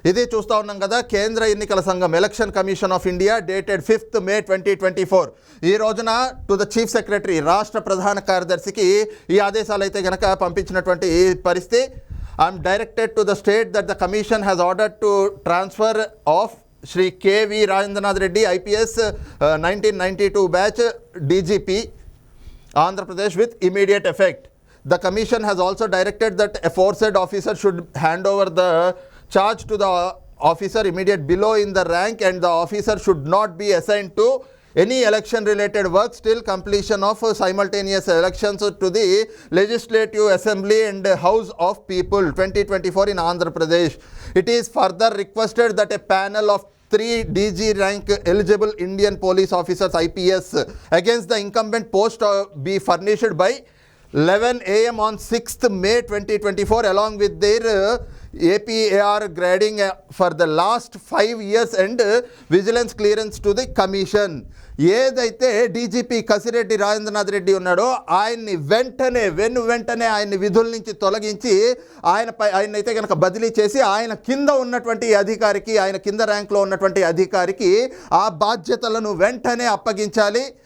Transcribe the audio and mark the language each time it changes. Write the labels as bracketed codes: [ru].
[te] ఇది చూస్తా ఉన్నాం కదా, కేంద్ర ఎన్నికల సంఘం election commission of India dated 5th May 2024 ఈ రోజున [en] to the chief secretary, [te] రాష్ట్ర ప్రధాన కార్యదర్శికి ఈ ఆదేశాలు అయితే గనక పంపించినటువంటి పరిస్థితి. [en] I'm directed to the state that the commission has ordered to transfer of Shri KV Rajendranath Reddy IPS 1992 batch DGP Andhra Pradesh with immediate effect. The commission has also directed that a aforesaid officer should hand over the charge to the officer immediate below in the rank, and the officer should not be assigned to any election related work till completion of simultaneous elections to the Legislative Assembly and House of People 2024 in Andhra Pradesh. It is further requested that a panel of 3 DG rank eligible Indian police officers IPS against the incumbent post be furnished by 11 AM on 6th May 2024 along with their APAR grading for the last 5 years and vigilance clearance to the commission. [te] ఏదైతే DGP Kasireddy Rajendranath Reddy ఉన్నాడో ఆయన్ని వెంటనే ఆయన్ని విధుల నుంచి తొలగించి ఆయనైతే కనుక బదిలీ చేసి ఆయన కింద ఉన్నటువంటి అధికారికి, ఆయన కింద ర్యాంక్లో ఉన్నటువంటి అధికారికి ఆ బాధ్యతలను వెంటనే అప్పగించాలి.